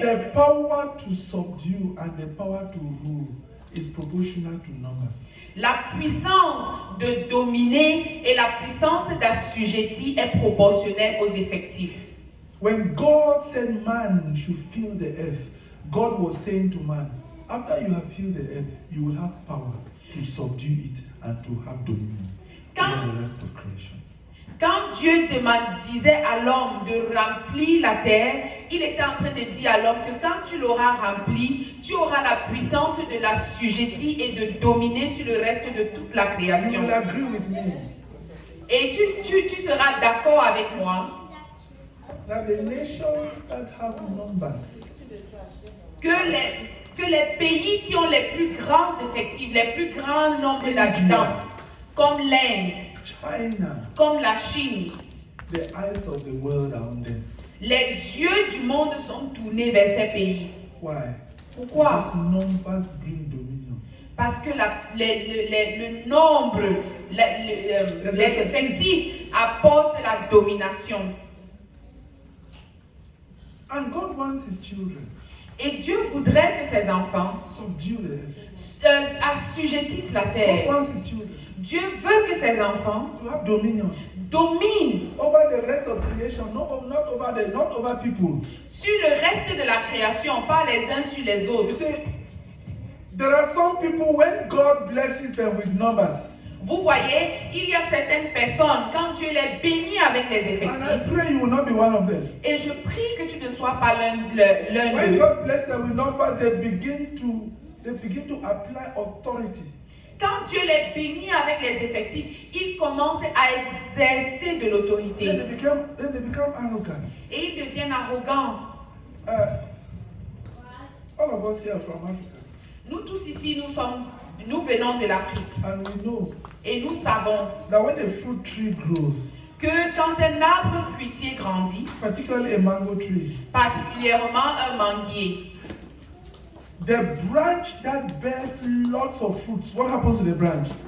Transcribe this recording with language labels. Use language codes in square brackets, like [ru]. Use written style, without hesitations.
[en] the power to subdue and the power to rule is proportional to numbers. [fr] la puissance de dominer et la puissance d'assujettir est proportionnelle aux effectifs. [en] When God said man should fill the earth, God was saying to man, after you have filled the earth, you will have power to subdue it and to have dominion over the rest of creation. [fr] Quand Dieu disait à l'homme de remplir la terre, il était en train de dire à l'homme que quand tu l'auras rempli, tu auras la puissance de l'assujettir et de dominer sur le reste de toute la [en] You [fr] création. [en] will agree with me [fr] Et tu seras d'accord avec moi [en] that the nations that have numbers [fr] que les pays qui ont les plus grands effectifs, les plus grands nombres d'habitants, comme l'Inde, [en] China, [fr] comme la Chine, [en] the eyes of the world are on them. [fr] les yeux du monde sont tournés vers ces pays. [en] Why? [fr] Pourquoi? [en] Because numbers bring dominion. [fr] Parce que le nombre, les effectifs apportent la domination. [en] And God wants his children [fr] Et Dieu voudrait que ses enfants [en] subdue the earth. [fr] assujettissent la [en] God [fr] terre. [en] wants his children [fr] Dieu veut que ses enfants [en] to have dominion [fr] dominent [en] over the rest of creation, not over people. [fr] sur le reste de la création, pas les uns sur les [en] You [fr] autres. [en] see, there are some people when God blesses them with numbers. [fr] Vous voyez, il y a certaines personnes, quand Dieu les bénit avec les [en] And I [fr] effectifs, [en] pray you will not be one of them. [fr] et je prie que tu ne sois pas l'un [en] When [fr] d'eux. [en] God blesses them with numbers, they begin to apply authority. [fr] Quand Dieu les bénit avec les effectifs, ils commencent à exercer de [en] Then [fr] l'autorité. [en] they become arrogant. [fr] Et ils deviennent arrogants. [en] All of us here are from Africa, [fr] Nous tous ici, nous venons de l'Afrique. [en] and we know [fr] Et nous savons [en] that when a fruit tree grows, [fr] que quand un arbre fruitier grandit, [en] particularly a mango tree, [fr] particulièrement un manguier, [en] the branch that bears lots of fruits, what happens to the branch?